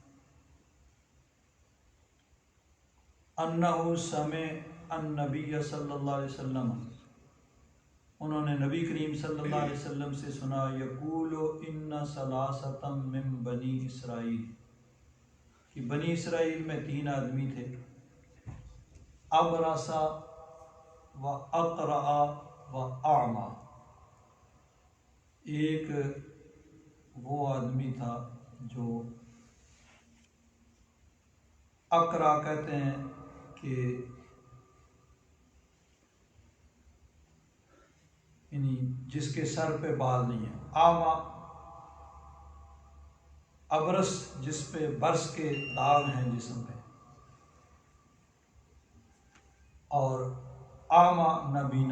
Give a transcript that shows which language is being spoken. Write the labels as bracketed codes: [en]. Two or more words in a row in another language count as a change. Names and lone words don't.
[ar] انہ سمع النبی صلی اللہ علیہ وسلم، [ur] انہوں نے نبی کریم صلی اللہ علیہ وسلم سے سنا [ar] یقول ان ثلاثۃ من بنی اسرائیل، [ur] کہ بنی اسرائیل میں 3 آدمی تھے، [ar] ابرص و اقرع و اعمی۔ [ur] ایک وہ آدمی تھا جو اقرع کہتے ہیں کہ یعنی جس کے سر پہ بال نہیں ہے، اعمی ابرص جس پہ برس کے داغ ہیں جسم پہ، اور اعمی نابینا۔